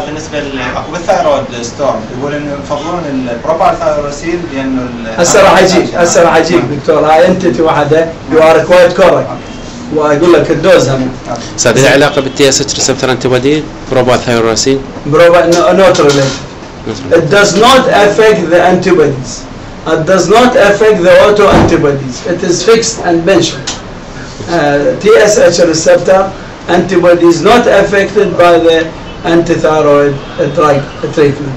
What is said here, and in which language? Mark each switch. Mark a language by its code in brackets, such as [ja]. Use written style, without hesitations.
[ar] بالنسبة لأكو بالثايرويد ستورم يقول إنه يفضلون البروبارثايروسيل لأنه هسه راح أجيك دكتور. هاي أنت واحدة [en] you are quite correct. [ar] وأقول لك الدوز هم. صار لها علاقة بالتي اس اتش ريسبتور انتي بودي بروبارثايروسين؟ [en] not related. It does not affect the antibodies. It does not affect the autoantibodies. It is fixed and mentioned. TSH receptor antibody is not affected by the antithyroid drug treatment.